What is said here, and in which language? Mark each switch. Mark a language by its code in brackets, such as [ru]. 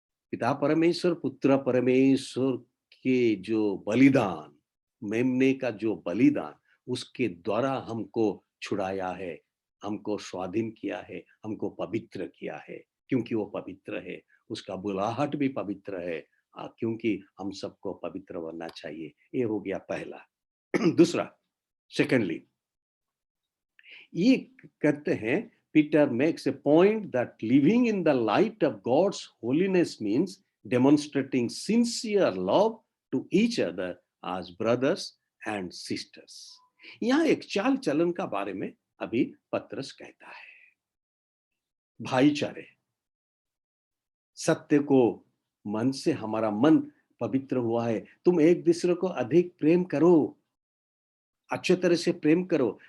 [hi] पिता परमेश्वर, पुत्र परमेश्वर के जो बलिदान, मेमने का जो बलिदान, उसके द्वारा हमको छुड़ाया है, हमको स्वाधीन किया है, हमको पवित्र किया है, क्योंकि वो पवित्र है। उसका बुलाहट भी पवित्र है, क्योंकि हम सबको पवित्र बनना चाहिए। ये हो गया पहला। दूसरा, सेकेंडली, ये कहते हैं, [en] Peter makes a point that living in the light of God's holiness means demonstrating sincere love to each other as brothers and sisters. [hi] यहाँ एक चाल चलन का बारे में अभी पतरस कहता है। भाईचारे, सत्य को मन से, हमारा मन पवित्र हुआ है, तुम एक दूसरे को अधिक प्रेम करो, अच्छे तरह से प्रेम करो।